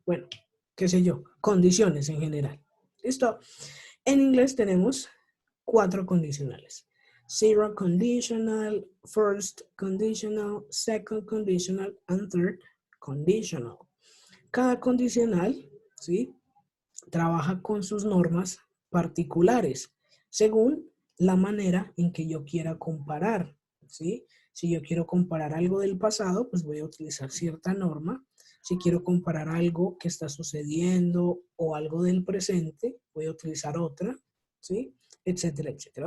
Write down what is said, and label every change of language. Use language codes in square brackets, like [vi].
[es] Bueno, qué sé yo, condiciones en general. ¿Listo? En inglés tenemos 4 condicionales. [en] Zero conditional, first conditional, second conditional, and third conditional. [es] Cada condicional, ¿sí? Trabaja con sus normas particulares según la manera en que yo quiera comparar, ¿sí? Si yo quiero comparar algo del pasado, pues voy a utilizar cierta norma. Si quiero comparar algo que está sucediendo o algo del presente, voy a utilizar otra, ¿sí? Etcétera, etcétera.